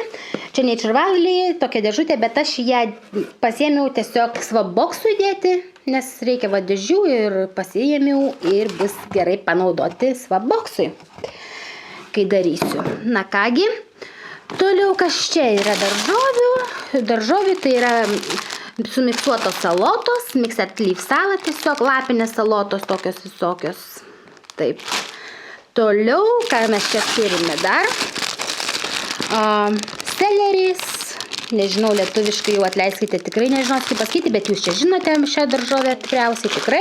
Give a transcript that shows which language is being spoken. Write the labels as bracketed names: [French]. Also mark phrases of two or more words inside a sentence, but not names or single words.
[Lithuanian] Čia Nature Valley, tokia dėžutė, bet aš ją pasėmiau tiesiog swapboxui dėti, nes reikia dėžių ir pasiėmiau ir bus gerai panaudoti swapboxui, kai darysiu. Na kągi, toliau kas čia yra daržovių. Daržovių tai yra sumiksuotos salotos, [English] mixed leaf salad, [Lithuanian] tiesiog lapinės salotos, tokios visokios. Taip. Toliau, ką mes čia turime dar? Celeris, nežinau, lietuviškai jau atleiskite, tikrai nežinau, kaip pasakyti, bet jūs čia žinote šią daržovę tikriausiai tikrai.